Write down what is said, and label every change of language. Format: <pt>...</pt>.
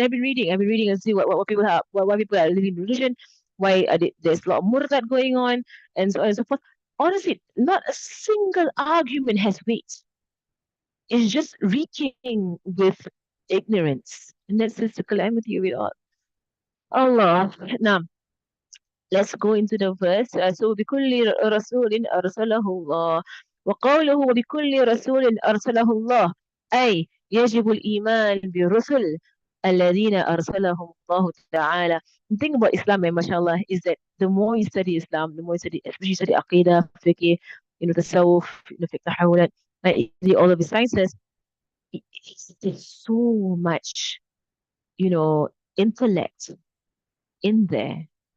<en>I've been reading and see what people have, why people are living religion, why there's a lot of murtad going on, and so on and so forth. Honestly, not a single argument has weight. It's just reeking with ignorance. And that's just the calamity of it all. Allah. Now, let's go into the verse.</en> <ar>So بكل رسول أرسله الله وقوله وبكل رسول أرسله الله أي يجب الإيمان بالرسل الذين أرسلهم الله تعالى.</ar> <en>The thing about Islam, mashallah, is that the more you study Islam, the more you study, especially you study Aqidah, fiqh, tasawwuf, fiqh tahawulat, right, all of the sciences, there's so much, intellect in there.</en>